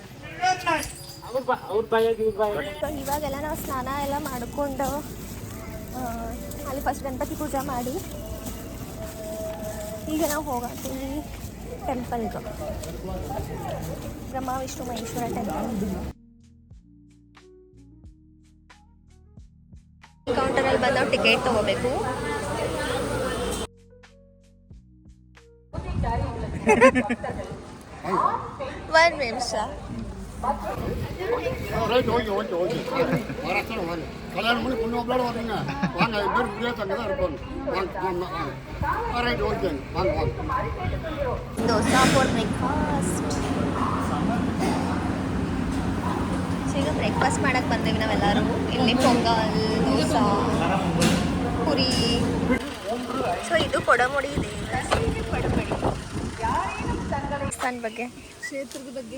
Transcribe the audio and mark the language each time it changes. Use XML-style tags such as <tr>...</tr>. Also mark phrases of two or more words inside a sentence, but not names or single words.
<kn>ಇವಾಗೆಲ್ಲ ನಾವು ಸ್ನಾನ ಎಲ್ಲ ಮಾಡಿಕೊಂಡು ಅಲ್ಲಿ ಫಸ್ಟ್ ಗಣಪತಿ ಪೂಜೆ ಮಾಡಿ ಈಗ ನಾವು ಹೋಗ್ತೀವಿ ಟೆಂಪಲ್ಗೆ, ಬ್ರಹ್ಮ ವಿಷ್ಣು ಮಹೇಶ್ವರ ಟೆಂಪಲ್. ಕೌಂಟರಲ್ಲಿ ಬಂದು ನಾವು ಟಿಕೆಟ್ ತಗೋಬೇಕು. ಒಂದು ನಿಮಿಷ.</kn> <en>right okay okay okay</en> <ta>மகாராஷ்டிரா வாங்க கல்யாணம் பண்ணி பொண்ணு மாப்பிளோட வரீங்க வாங்க அது பேர் முடியாது அங்கே தான் இருப்பாங்க வாங்க வாங்க</ta> <en>right okay</en> <ta>வாங்க வாங்க.</ta> <en>dosa for breakfast.</en> <kn>ಸೊ ಈಗ ಬ್ರೇಕ್ಫಾಸ್ಟ್ ಮಾಡಕ್ಕೆ ಬಂದೇವಿ ನಾವೆಲ್ಲರೂ. ಇಲ್ಲಿ ಪೊಂಗಲ್, ದೋಸಾ, ಪುರಿ. ಸೊ ಇದು ಕೊಡಮುಡಿ ದೇವಸ್ಥಾನ ಬಗ್ಗೆ, ಕ್ಷೇತ್ರದ ಬಗ್ಗೆ</kn>